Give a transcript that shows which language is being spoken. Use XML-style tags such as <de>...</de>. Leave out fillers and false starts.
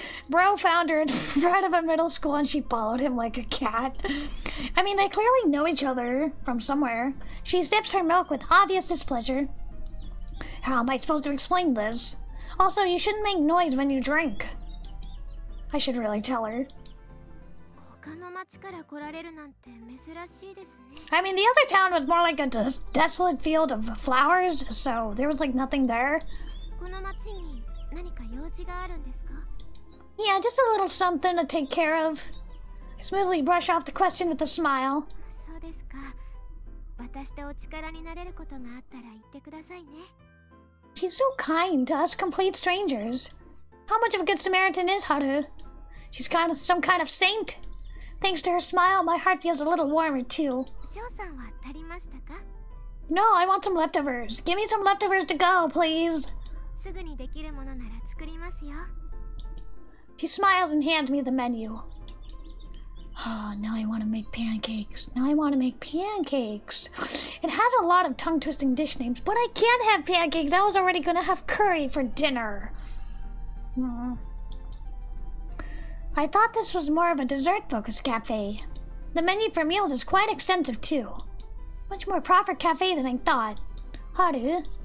<en>Bro found her in front of a middle school and she followed him like a cat. I mean, they clearly know each other from somewhere. She sips her milk with obvious displeasure. How am I supposed to explain this? Also, you shouldn't make noise when you drink. I should really tell her.</en> <ja>他の町から来られるなんて珍しいですね。</ja> <en>I mean, the other town was more like a desolate field of flowers, so there was like nothing there.</en> <ja>この町に何か用事があるんですか？</ja> <en>Yeah, just a little something to take care of. I smoothly brush off the question with a smile.</en> <ja>そうですか。私とお力になれることがあったら言ってくださいね。</ja> <en>She's so kind to us complete strangers. How much of a good Samaritan is Haru? She's kind of some kind of saint. Thanks to her smile, my heart feels a little warmer too.</en> <ja>翔さんは足りましたか？</ja> <en>No, I want some leftovers. Give me some leftovers to go, please.</en> <ja>すぐにできるものなら作りますよ。</ja> <en>She smiles and hands me the menu. Oh, now I want to make pancakes. Now I want to make pancakes. It has a lot of tongue-twisting dish names, but I can't have pancakes. I was already going to have curry for dinner. I thought this was more of a dessert-focused cafe. The menu for meals is quite extensive, too. Much more proper cafe than I thought. Haru,</en>